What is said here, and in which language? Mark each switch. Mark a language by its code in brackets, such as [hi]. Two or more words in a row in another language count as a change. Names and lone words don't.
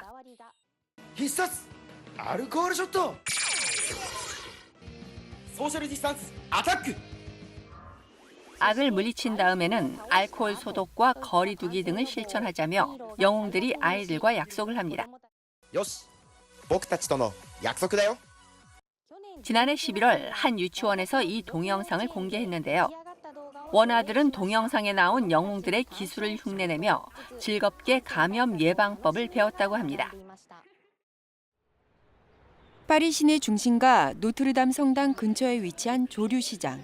[ja] 必殺！アルコールショット! ソーシャルディスタンスアタック! [ko] 악을 물리친 다음에는 알코올 소독과 거리 두기 등을 실천하자며 영웅들이 아이들과 약속을 합니다. [ja] よし, 僕たちとの約束だよ. [ko] 지난해 11월 한 유치원에서 이 동영상을 공개했는데요. 원아들은 동영상에 나온 영웅들의 기술을 흉내내며 즐겁게 감염 예방법을 배웠다고 합니다. 파리 시내 중심가 노트르담 성당 근처에 위치한 조류시장.